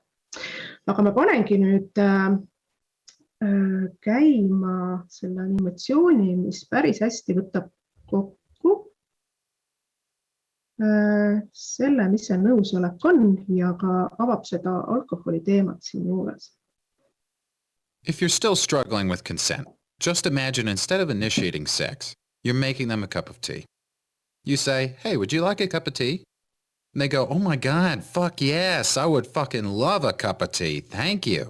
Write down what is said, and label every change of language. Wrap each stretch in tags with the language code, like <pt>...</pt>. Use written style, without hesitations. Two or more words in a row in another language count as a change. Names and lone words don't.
<et>Aga ma panengi nüüd käima selle animatsiooni, mis päris hästi võtab kokku selle, mis see nõusolek on ja ka avab seda alkoholi teemat siin juures.</et> <en>If you're still struggling with consent, just imagine instead of initiating sex, you're making them a cup of tea. You say, hey, would you like a cup of tea? And they go, oh my God, fuck yes, I would fucking love a cup of tea, thank you.</en>